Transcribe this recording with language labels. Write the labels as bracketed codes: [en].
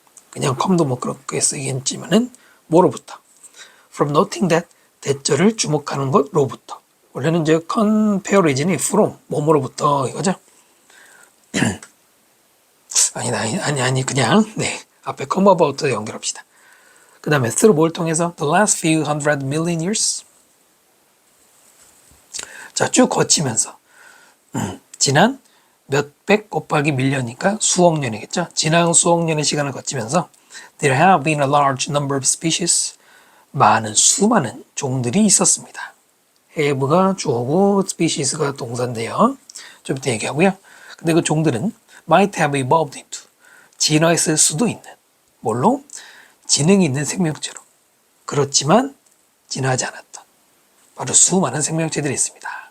[ko] 그냥 come도 뭐 그렇게 쓰겠지만은 뭐로부터? [en] from noting that, [ko] 대절을 주목하는 것로부터. 원래는 이제 comparison이 from, 뭐뭐로부터 이거죠. 아니, 그냥, 앞에 [en] come about [ko] 연결합시다. 그 다음에 through 뭘 통해서? [en] The last few hundred million years. [ko] 자, 쭉 거치면서. 지난 몇백 곱하기 밀년이니까 수억 년이겠죠. 지난 수억 년의 시간을 거치면서 [en] there have been a large number of species. [ko] 수많은 종들이 있었습니다. have가 주어고 species가 동사인데요. 좀 이따 얘기하고요. 근데 그 종들은 [en] might have evolved into, [ko] 진화했을 수도 있는, 뭘로? 지능이 있는 생명체로. 그렇지만 진화하지 않았던 바로 수많은 생명체들이 있습니다.